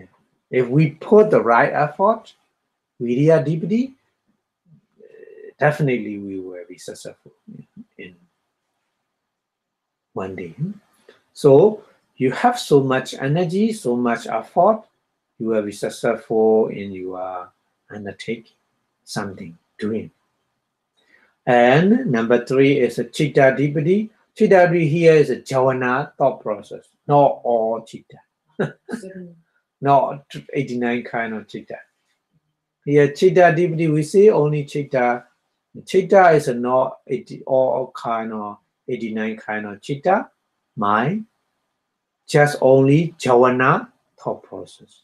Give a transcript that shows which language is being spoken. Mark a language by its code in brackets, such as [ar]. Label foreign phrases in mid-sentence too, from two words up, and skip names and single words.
[en] If we put the right effort, Vidya DPD, definitely we will be successful in one day. So you have so much energy, so much effort, you will be successful in your undertaking something, doing. And number 3 is a [pi] chitta dipati. [en] Chitta here is a jhana thought process, not all chitta. Not 89 kind of chitta. Here, [pi] chitta dipati, [en] we see only chitta. Chitta is not all kind of 89 kind of chitta, mind, just only jhana thought process.